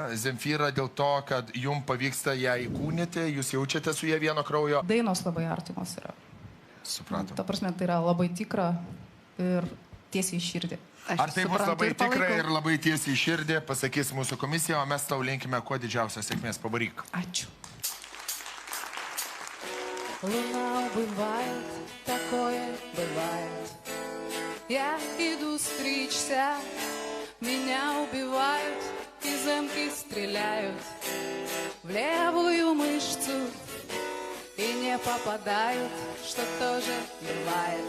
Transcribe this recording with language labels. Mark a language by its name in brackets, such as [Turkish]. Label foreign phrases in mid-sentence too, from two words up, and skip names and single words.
[Lithuanian] Zemfyra dėl to, kad jums pavyksta ją įkūnyti, jūs jaučiate su ją vieno kraujo? Dainos labai artimos yra. Supratau. Ta prasme, tai yra labai tikra ir tiesiai į širdį. Ar tai bus labai tikra ir labai tiesiai į širdį, pasakys mūsų komisija, o mes tau linkime kuo didžiausios sėkmės. Пабаrik. Ačiū. [Russian] Луна убывает, такое бывает. Я иду стричься, меня убивают, и замки стреляют в левую мышцу и не попадают, что тоже бывает.